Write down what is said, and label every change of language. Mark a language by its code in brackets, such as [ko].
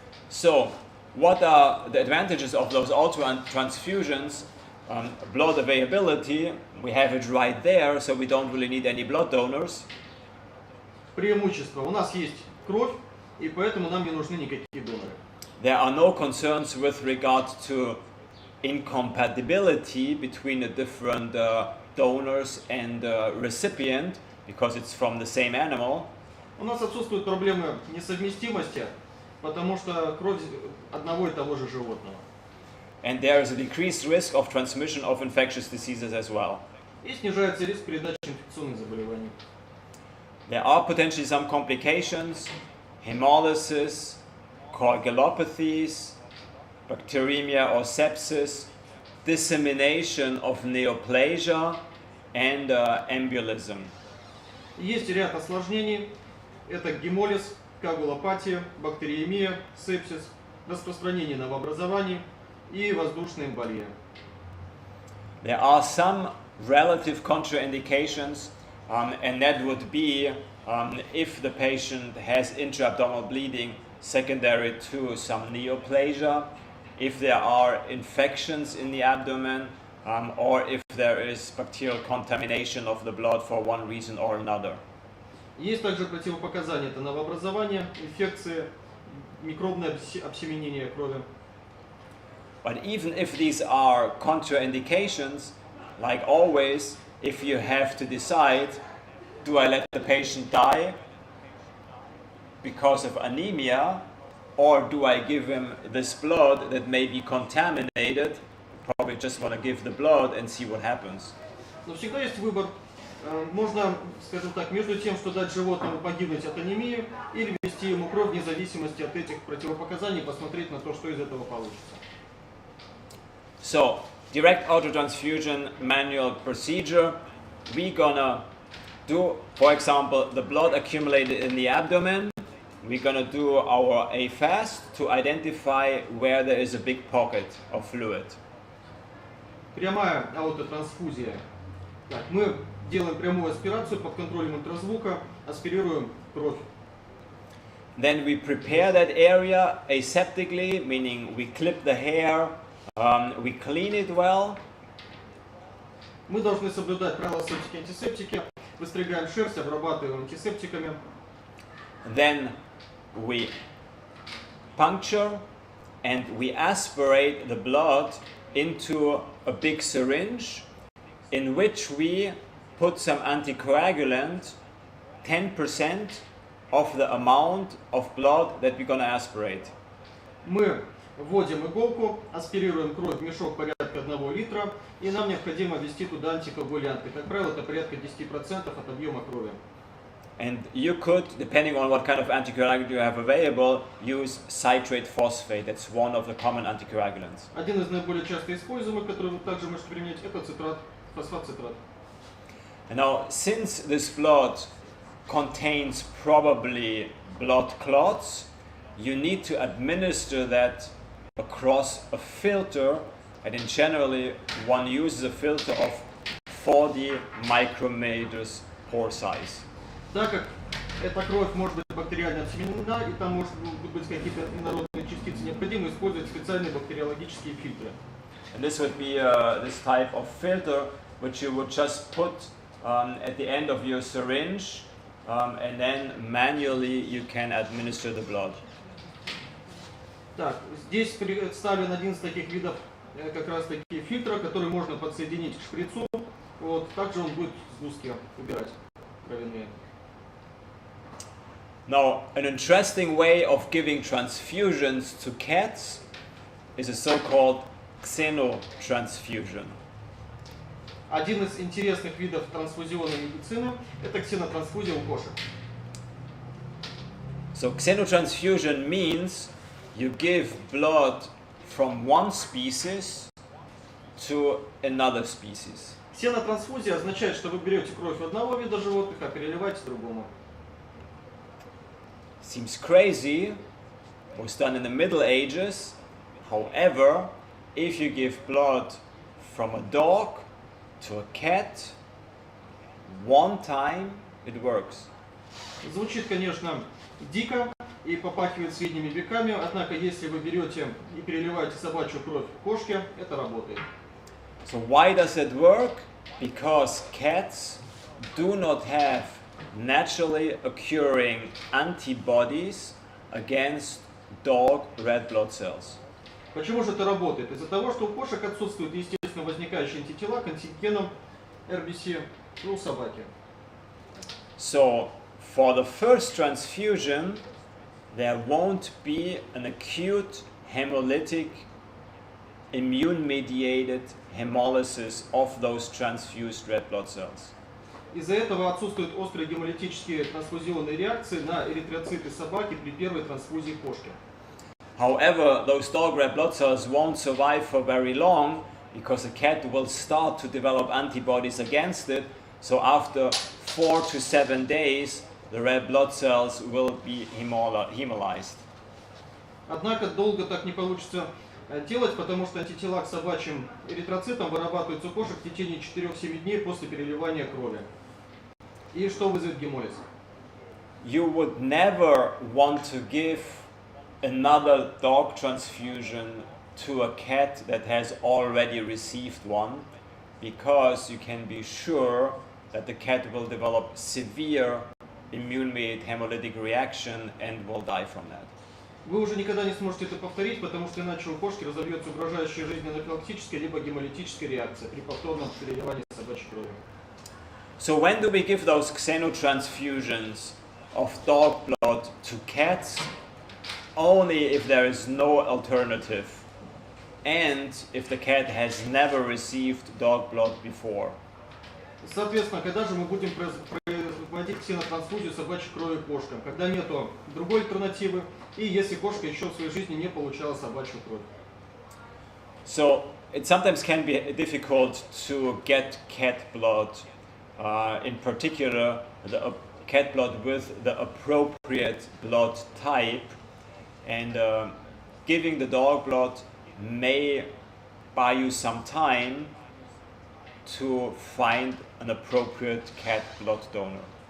[en] So, what are the advantages of those autotransfusions? Blood availability, we have it right there, so we don't really need any blood donors. [ru] Преимущество. У нас есть кровь, и поэтому нам не нужны никакие доноры. [en] There are no concerns with regard to incompatibility between the different donors and recipient, because it's from the same animal. [ru] У нас отсутствуют проблемы несовместимости, потому что кровь одного и того же животного. [en] And there is a decreased risk of transmission of infectious diseases as well. [ru] И снижается риск передачи инфекционных заболеваний. [en] There are potentially some complications, hemolysis, coagulopathies, bacteremia or sepsis, dissemination of neoplasia, and embolism. [ru] Есть ряд осложнений. Это гемолиз, коагулопатия, бактериемия, сепсис, распространение новообразований и воздушная эмболия. [en] There are some relative contraindications, and that would be if the patient has intra-abdominal bleeding secondary to some neoplasia, if there are infections in the abdomen, or if there is bacterial contamination of the blood for one reason or another. [ru] Есть также противопоказания. Это новообразование, инфекции, микробное обсеменение крови. [en] But even if these are contraindications, like always, if you have to decide, do I let the patient die because of anemia, or do I give him this blood that may be contaminated? Probably just want to give the blood and see what happens. [ru] Но всегда есть выбор. можно, скажем так, между тем, что дать животному погибнуть от анемии или ввести ему кровь вне зависимости от этих противопоказаний, посмотреть на то, что из этого получится. [en] So, direct autotransfusion manual procedure, we're gonna do, for example, the blood accumulated in the abdomen. We're gonna do our A-fast to identify where there is a big pocket of fluid. [ru] Прямая аутотрансфузия. Так, мы делаем прямую аспирацию под контролем ультразвука, аспирируем кровь. [en] Then we prepare that area aseptically, meaning we clip the hair, we clean it well. [ru] Мы должны соблюдать правила септики-антисептики, выстригаем шерсть, обрабатываем антисептиками. [en] Then we puncture and we aspirate the blood into a big syringe in which we put some anticoagulant, 10% of the amount of blood that we're going to aspirate. [ru] Мы вводим иголку, аспирируем кровь в мешок порядка 1 литра, и нам необходимо ввести туда антикоагулянты. Как правило, это порядка 10% от объема крови. [en] And you could, depending on what kind of anticoagulant you have available, use citrate phosphate. That's one of the common anticoagulants. [ru] Один из наиболее часто используемых, который вы также можете применять, это цитрат, фосфат-цитрат. [en] And now, since this blood contains probably blood clots, you need to administer that across a filter, and in generally one uses a filter of 40 micrometers pore size. [ru] Так как эта кровь может быть бактериально обсеменена, и там может быть какие-то инородные частицы, необходимо использовать специальные бактериологические фильтры. [en] And this would be this type of filter, which you would just put at the end of your syringe, and then manually you can administer the blood. [ru] Так, здесь представлен один из таких видов как раз таки фильтра, который можно подсоединить к шприцу. Вот, также он будет сгустки убирать кровяные. [en] Now, an interesting way of giving transfusions to cats is a so-called xenotransfusion. [ru] Один из интересных видов трансфузионной медицины – это ксенотрансфузия у кошек. [en] So xenotransfusion means you give blood from one species to another species. [ru] Ксенотрансфузия означает, что вы берете кровь одного вида животных, а переливаете другому. [en] Seems crazy, was done in the Middle Ages. However, if you give blood from a dog to a cat, one time it works. [ru] Звучит, конечно, дико и попахивает средними веками, однако если вы берете и переливаете собачью кровь кошке, это работает. [en] So why does it work? Because cats do not have naturally occurring antibodies against dog red blood cells. [ru] Почему же это работает? Из-за того, что у кошек отсутствуют естественно возникающие антитела к антигенам RBC, и у собаки. [en] So for the first transfusion, there won't be an acute hemolytic immune-mediated hemolysis of those transfused red blood cells. [ru] Из-за этого отсутствуют острые гемолитические трансфузионные реакции на эритроциты собаки при первой трансфузии кошки. [en] However, those dog red blood cells won't survive for very long because the cat will start to develop antibodies against it. So after 4 to 7 days, the red blood cells will be hemolyzed. [ru] Однако долго так не получится делать, потому что антитела к собачьим эритроцитам вырабатываются у кошек в течение 4-7 дней после переливания крови. И что вызовет гемолиз? [en] You would never want to give another dog transfusion to a cat that has already received one, because you can be sure that the cat will develop severe immune-mediated hemolytic reaction and will die from that. [ru] Вы уже никогда не сможете это повторить, потому что иначе у кошки разовьется угрожающая жизни анафилактическая либо гемолитическая реакция при повторном переливании собачьей крови. [en] So when do we give those xenotransfusions of dog blood to cats? Only if there is no alternative and if the cat has never received dog blood before. [ru] Соответственно, когда же мы будем проводить ксенотрансфузию собачьей крови кошкам? Когда нету другой альтернативы, и если кошка еще в своей жизни не получала собачью кровь. [en] So it sometimes can be difficult to get cat blood, in particular the cat blood with the appropriate blood type, and giving the dog blood may buy you some time to find an appropriate cat blood donor.